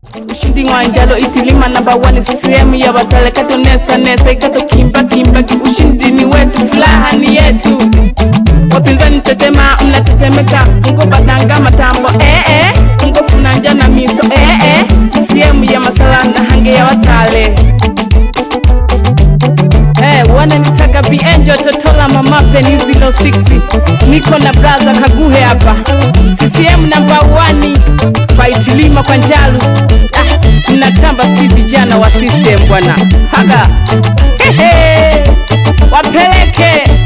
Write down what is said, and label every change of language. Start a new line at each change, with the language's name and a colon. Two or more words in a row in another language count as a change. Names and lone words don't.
Swahili: Ushindi wa Njalo Itilima,
English: number one,
Swahili: C C M ya Batale, kato nesa nesa, ikato kimba kimba, ki-, ushindi ni wetu, furaha ni yetu. Wapinzani tetema, mnatetemeka, mko Batanga matambo, eh, eh, mko Funanja na Miso, eh, eh, C C M ya Masala na Hange ya Watale. Eh, wananitaga Bi Angel Totola Mama Penny
English: zero six.
Swahili: Niko na brother Kaguhe hapa. C C M
English: number one.
Swahili: Fight Lima kwa Njalu. Ah, tunatamba si vijana wa C C M bwana. Haga. Hehe. Wapeleke.